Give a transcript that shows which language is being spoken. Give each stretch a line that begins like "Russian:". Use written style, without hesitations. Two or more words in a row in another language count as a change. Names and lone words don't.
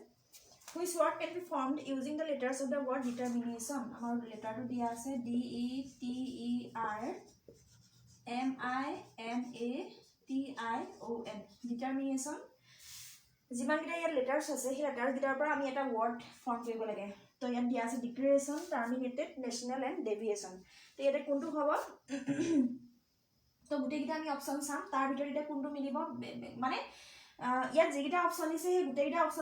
English: Which word can be formed using the letters of the word determination? Our letter
Assamese: তো দিয়া আছে
English: D E T E R M I N A T I O N. Determination.
Assamese: যিমান কিটা ইয়াৰ লেটাৰ্ছ আছে সেই লেটাৰ্ছ কিটাৰ পৰা আমি এটা
English: word form
Assamese: কৰিব লাগে তো ইয়াত দিয়া আছে
English: declaration terminated national and deviation
Assamese: তো ইয়াতে কোনটো হ'ব তো গোটেইকেইটা আমি অপশ্যন চাম তাৰ ভিতৰত এতিয়া কোনটো মিলিব মানে ইয়াত যিকেইটা অপশ্যন দিছে সেই গোটেইকেইটা অপশ্যন